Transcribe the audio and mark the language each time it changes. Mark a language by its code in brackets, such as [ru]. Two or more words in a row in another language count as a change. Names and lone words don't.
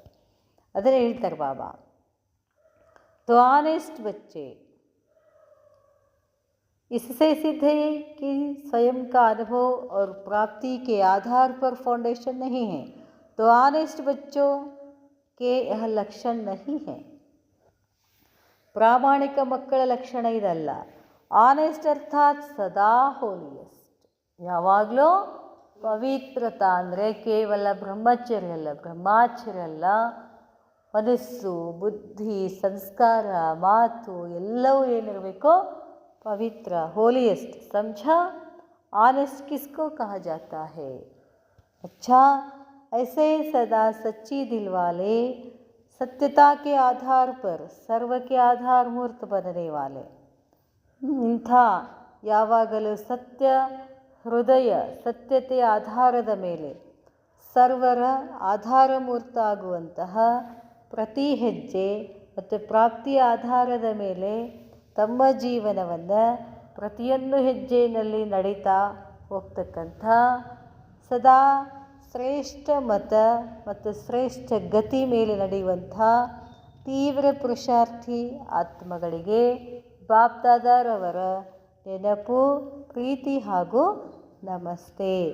[kn] ಅದನ್ನೇ ಹೇಳ್ತಾರೆ ಬಾಬಾ. [hi] तो ऑनेस्ट बच्चे, इससे सिद्ध है कि स्वयं का अनुभव और प्राप्ति के आधार पर फाउंडेशन नहीं है. तो ऑनेस्ट बच्चों के यह लक्षण नहीं है. [kn] ಪ್ರಾಮಾಣಿಕ ಮಕ್ಕಳ ಲಕ್ಷಣ ಇದಲ್ಲ. ಆನೆಸ್ಟ್ ಅರ್ಥಾತ್ ಸದಾ ಹೋಲಿಯಸ್ಟ್, ಯಾವಾಗಲೂ ಪವಿತ್ರತಾ ಅಂದರೆ ಕೇವಲ ಬ್ರಹ್ಮಚರ್ಯ ಅಲ್ಲ, ಬ್ರಹ್ಮಾಚರ್ಯ ಅಲ್ಲ, ಮನಸ್ಸು, ಬುದ್ಧಿ, ಸಂಸ್ಕಾರ, ಮಾತು ಎಲ್ಲವೂ ಏನಿರಬೇಕು? [hi] पवित्र, होलीएस्ट. समझा? ऑनेस्ट किसको कहा जाता है? अच्छा, ऐसे सदा सच्ची दिल वाले, सत्यता के आधार पर सर्व के आधार मूर्त बनने वाले. [kn] ಇಂಥ ಯಾವಾಗಲೂ ಸತ್ಯ ಹೃದಯ, ಸತ್ಯತೆಯ ಆಧಾರದ ಮೇಲೆ ಸರ್ವರ ಆಧಾರ ಮೂರ್ತ ಆಗುವಂತಹ ಪ್ರತಿ ಹೆಜ್ಜೆ ಮತ್ತು ಪ್ರಾಪ್ತಿಯ ಆಧಾರದ ಮೇಲೆ ತಮ್ಮ ಜೀವನವನ್ನು ಪ್ರತಿಯೊಂದು ಹೆಜ್ಜೆಯಲ್ಲಿ ನಡೀತಾ ಹೋಗ್ತಕ್ಕಂಥ ಸದಾ ಶ್ರೇಷ್ಠ ಮತ ಮತ್ತು ಶ್ರೇಷ್ಠ ಗತಿ ಮೇಲೆ ನಡೆಯುವಂಥ ತೀವ್ರ ಪುರುಷಾರ್ಥಿ ಆತ್ಮಗಳಿಗೆ ಬಾಪ್ದಾದಾರವರ ನೆನಪು, ಪ್ರೀತಿ ಹಾಗೂ ನಮಸ್ತೆ.